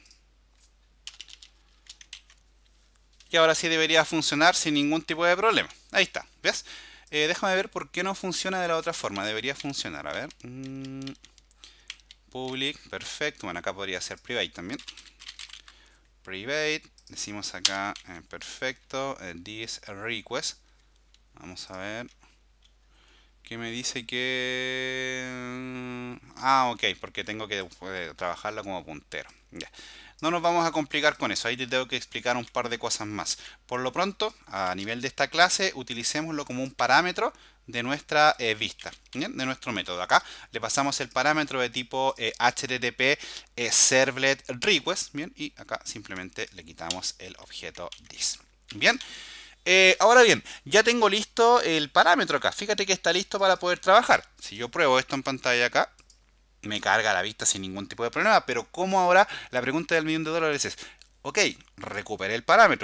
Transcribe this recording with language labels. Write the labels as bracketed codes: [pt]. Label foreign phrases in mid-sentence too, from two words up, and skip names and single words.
[es] Y ahora sí debería funcionar sin ningún tipo de problema. Ahí está, ¿ves? Déjame ver por qué no funciona de la otra forma. Debería funcionar, a ver. Public, perfecto. Bueno, acá podría ser private también. Private, decimos acá, perfecto, [en] this request. [es] Vamos a ver. Que me dice que... ok, porque tengo que trabajarla como puntero. Ya. No nos vamos a complicar con eso, ahí te tengo que explicar un par de cosas más. Por lo pronto, a nivel de esta clase, utilicémoslo como un parámetro de nuestra vista, ¿bien? De nuestro método. Acá le pasamos el parámetro de tipo [en] HTTP servlet request, [es] ¿bien? Y acá simplemente le quitamos el objeto this. Bien. Ahora bien, ya tengo listo el parámetro acá. Fíjate que está listo para poder trabajar. Si yo pruebo esto en pantalla acá, me carga la vista sin ningún tipo de problema. Pero como ahora la pregunta del millón de dólares es, ok, recuperé el parámetro.